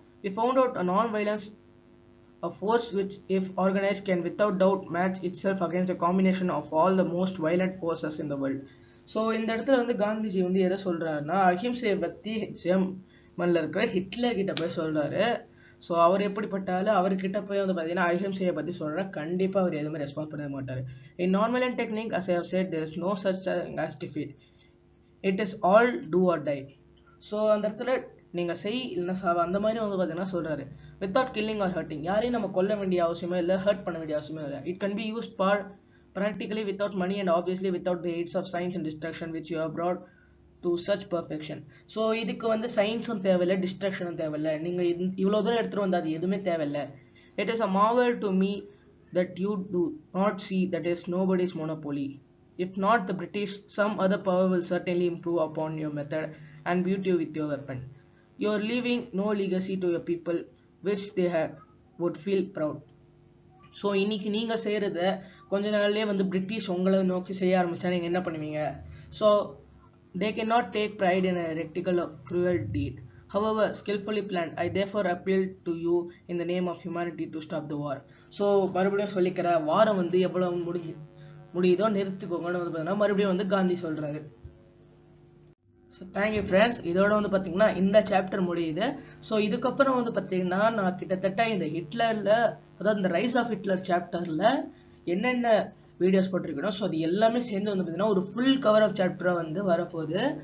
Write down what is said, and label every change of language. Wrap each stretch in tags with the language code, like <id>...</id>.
<en>We found out a non-violence, a force which if organized can without doubt match itself against a combination of all the most violent forces in the world.</en> <ta>So இந்த இடத்துல வந்து காந்திஜி வந்து எதை சொல்றாருன்னா அஹிம்சையை பற்றி ஜெர்மன்ல இருக்கிற Hitler கிட்ட போய் சொல்றாரு. ஸோ அவர் எப்படிப்பட்டாலும் அவர்கிட்ட போய் வந்து பார்த்தீங்கன்னா அஹிம்சையை பற்றி சொல்ற கண்டிப்பாக அவர் எதுவுமே ரெஸ்பான்ஸ் பண்ண மாட்டார்.</ta> <en>In non-violent technique, as I have said, there is no such thing as defeat. It is all do or die.</en> <ta>So அந்த இடத்துல நீங்கள் செய் இல்லைன்னா சாவ அந்த மாதிரி வந்து பார்த்தீங்கன்னா சொல்கிறாரு.</ta> <en>without killing or hurting,</en> <ta>யாரையும் நம்ம கொல்ல வேண்டிய அவசியமே இல்லை, ஹர்ட் பண்ண வேண்டிய அவசியமே இல்லை. It can be used for</ta> <en>practically without money and obviously without the aids of science and destruction which you have brought to such perfection.</en> <ta>So இதுக்கு வந்து சயின்ஸும் தேவையில்லை, டிஸ்ட்ரக்ஷனும் தேவையில்லை. நீங்கள் இவ்வளோ தூரம் எடுத்துகிட்டு வந்து அது எதுவுமே தேவையில்லை.</ta> <en>It is a marvel to me that you do not see that is nobody's monopoly. If not the British, some other power will certainly improve upon your method and beauty with your weapon. You are leaving no legacy to your people which they would feel proud.</en> <ta>So இன்னைக்கு நீங்கள் செய்கிறத கொஞ்ச நாள்லேயே வந்து British உங்களை நோக்கி செய்ய ஆரம்பித்தா நீங்கள் என்ன பண்ணுவீங்க?</ta> <en>So they cannot take pride in a heretical or cruel deed. However skillfully planned, I therefore appeal to you in the name of humanity to stop the war.</en> <ta>So மறுபடியும் சொல்லிக்கிற வாரம் வந்து எவ்வளோ முடியுதோ நிறுத்திக்கோங்கன்னு வந்து பார்த்தீங்கன்னா மறுபடியும் வந்து காந்தி சொல்கிறாரு. So</ta> <en>Thank you friends.</en> <ta>இதோட வந்து பார்த்தீங்கன்னா இந்த சாப்டர் முடியுது. ஸோ இதுக்கப்புறம் வந்து பார்த்தீங்கன்னா நான் கிட்டத்தட்ட இந்த ஹிட்லரில், அதாவது இந்த ரைஸ் ஆஃப் ஹிட்லர் சாப்டரில் என்னென்ன வீடியோஸ் போட்டிருக்கணும் ஸோ அது எல்லாமே சேர்ந்து வந்து பார்த்தீங்கன்னா ஒரு ஃபுல் கவர் ஆஃப் சாப்டராக வந்து வரப்போகுது.</ta>